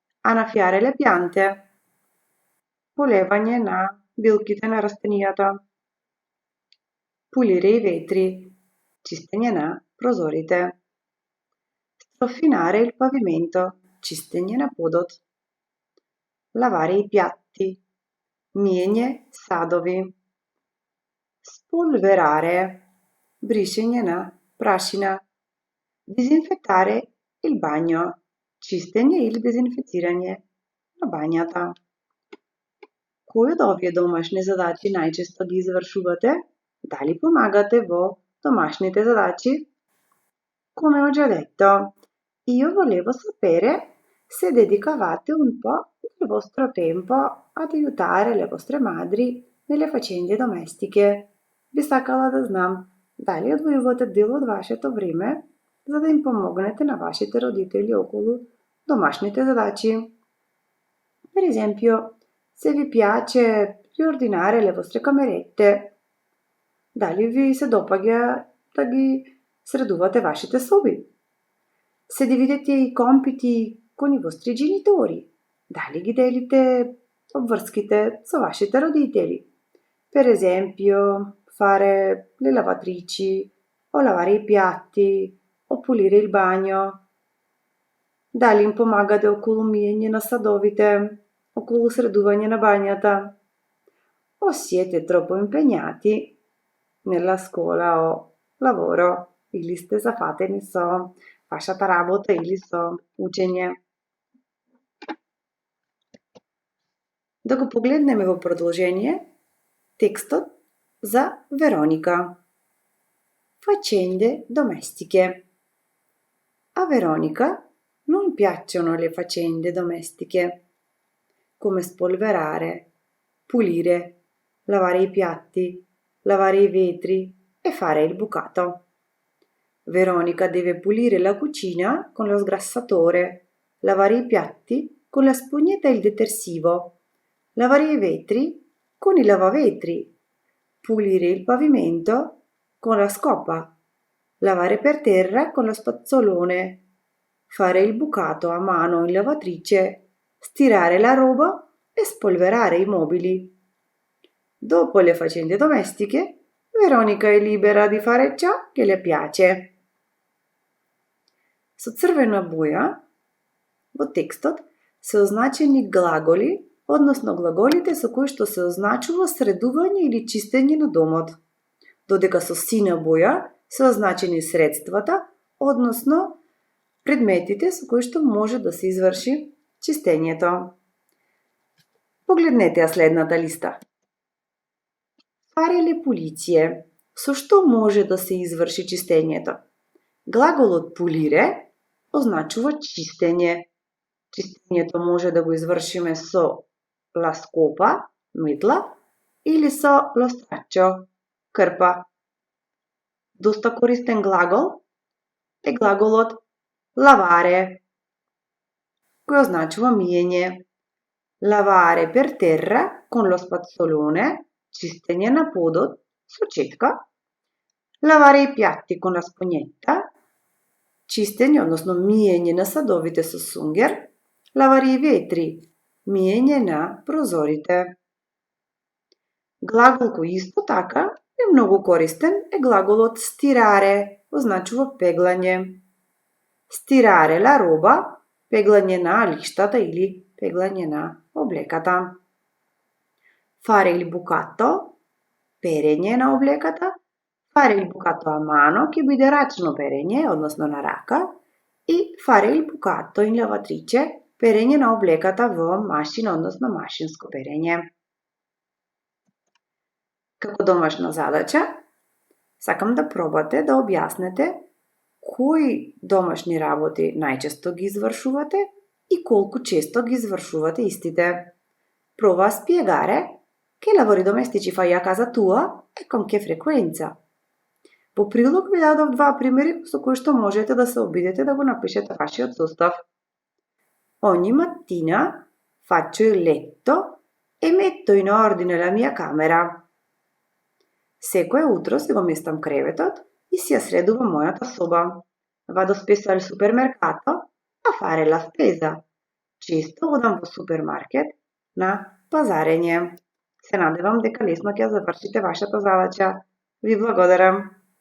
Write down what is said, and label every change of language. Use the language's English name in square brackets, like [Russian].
[Italian] Annaffiare le piante, [Macedonian] полевање на билките на растенијата. [Italian] Pulire i vetri, [Macedonian] чистење на прозорите. [Italian] Strofinare il pavimento, [Macedonian] чистење на подот. [Italian] Lavare i piatti, [Macedonian] миење садови. [Italian] Spolverare, [Macedonian] бришење на прашина. [Italian] Disinfettare il bagno, [Macedonian] чистење или дезинфицирање на бањата. Кои од овие домашни задачи најчесто ги извршувате? Дали помагате во domашните задачи? [Italian] Come ho già detto, io volevo sapere se dedicavate un po' del vostro tempo ad aiutare le vostre madri nelle faccende domestiche. [Macedonian] Би сакала да знам дали одвојувате дел од вашето време за да им помогнете на вашите родители околу домашните задачи. [Italian] Per esempio, se vi piace riordinare le vostre camerette, [Macedonian] дали ви се допаѓа да ги sreduvate вашите соби? [Italian] Se dividete i compiti con i vostri genitori, [Macedonian] дали ги делите обврските со вашите родители? [Italian] Per esempio, fare le lavatrici, o lavare i piatti, o pulire il bagno. [Macedonian] Дали им помагате околу миење на садовите, околу средување на бањата? [Italian] O siete troppo impegnati nella scuola o lavoro, [Macedonian] или сте зафатени со вашата работа или со учење. Да го погледнеме во продолжение текстот за Veronica. [Italian] Faccende domestiche. A Veronica non piacciono le faccende domestiche, come spolverare, pulire, lavare i piatti, lavare i vetri e fare il bucato. Veronica deve pulire la cucina con lo sgrassatore, lavare i piatti con la spugnetta e il detersivo, lavare i vetri con il lavavetri, pulire il pavimento con la scopa, lavare per terra con lo spazzolone, fare il bucato a mano in lavatrice, stirare la roba e spolverare i mobili. Dopo le faccende domestiche, Veronica è libera di fare ciò che le piace. [Macedonian] Со црвена боја во текстот се означени глаголи, односно глаголите со кои што се означува средување или чистење на домот, додека со сина боја се означени средствата, односно предметите со кои што може да се изврши чистењето. Погледнете ја следната листа. [Italian] Fare le pulizie. [Macedonian] Со што може да се изврши чистењето? Глаголот pulire означува чистење. Чистењето може да го извршиме со la scopa, метла, или со лострачо, крпа. Доста користен глагол е глаголот lavare, кој означува миење. [Italian] Lavare per terra con lo spazzolone, [Macedonian] чистење на подот со четка. [Italian] Lavare i piatti con la spugnetta, [Macedonian] чистење, односно миење на садовите со сунгер. [Italian] Lavare i vetri, [Macedonian] миење на прозорите. Глагол кој исто така е многу користен е глаголот stirare, означува пеглање. [Italian] Stirare la roba, [Macedonian] пеглање на лиштата или пеглање на облеката. [Italian] Fare il bucato, [Macedonian] перење на облеката. [Italian] Fare il bucato a mano, [Macedonian] ќе биде рачно перење, односно на рака. И [Italian] fare il bucato in lavatrice, [Macedonian] перење на облеката во машина, односно машинско перење. Како домашна задача, сакам да пробате да објаснете кои домашни работи најчесто ги извршувате и колку често ги извршувате истите. [Italian] Prova a spiegare che lavori domestici fai a casa tua e con che frequenza. [Macedonian] Во прилог ви дадов два примери со кои што можете да се обидете да го напишете вашиот состав. [Italian] Ogni mattina faccio il letto e metto in ordine la mia camera. [Macedonian] Секое утро си го местам креветот и си ја средувам мојата соба. [Italian] Vado spesso al supermercato a fare la spesa. [Macedonian] Често одам во супермаркет на пазарење. Се надевам дека лесно ќе ја завршите вашата задача. Ви благодарам.